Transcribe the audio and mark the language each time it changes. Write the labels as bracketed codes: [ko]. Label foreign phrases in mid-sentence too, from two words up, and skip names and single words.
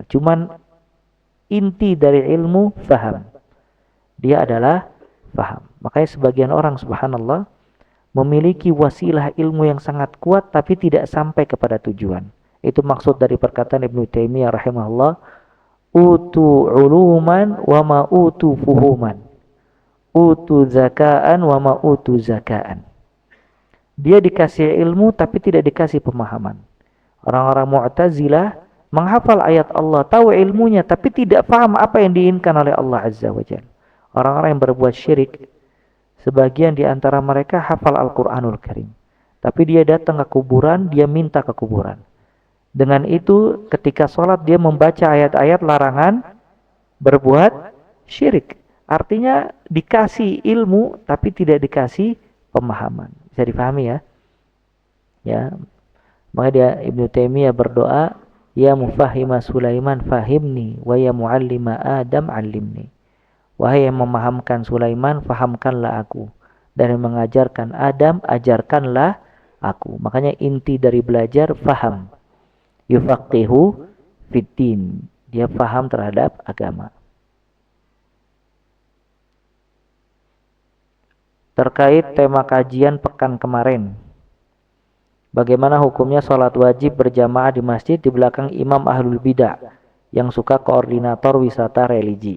[id] Cuman inti dari ilmu faham. Dia adalah faham. Makanya sebagian orang subhanallah memiliki wasilah ilmu yang sangat kuat tapi tidak sampai kepada tujuan. Itu maksud dari perkataan Ibnu Taimiyah rahimahullah, [ar] utu uluman wa ma utu fuhuman. Utu zakaan wa ma utu zakaan. [id] Dia dikasih ilmu tapi tidak dikasih pemahaman. Orang-orang Mu'tazilah menghafal ayat Allah, tahu ilmunya tapi tidak paham apa yang diinginkan oleh Allah [ar] Azza wa Jalla. [id] Orang-orang yang berbuat syirik, sebagian di antara mereka hafal Al-Qur'anul Karim. Tapi dia datang ke kuburan, dia minta ke kuburan. Dengan itu ketika sholat dia membaca ayat-ayat larangan berbuat syirik. Artinya dikasih ilmu tapi tidak dikasih pemahaman. Bisa dipahami ya? Ya, maka dia Ibnu Taimiyah berdoa, [ar] ya mufahhima Sulaiman fahimni wa ya muallima Adam allimni. [id] Wahai yang memahamkan Sulaiman, fahamkanlah aku. Dan yang mengajarkan Adam, ajarkanlah aku. Makanya inti dari belajar faham. [ar] Yufaqihu fiddin. [id] Dia faham terhadap agama. Terkait tema kajian pekan kemarin, bagaimana hukumnya sholat wajib berjamaah di masjid di belakang imam [ar] ahlul bidah [id] yang suka koordinator wisata religi?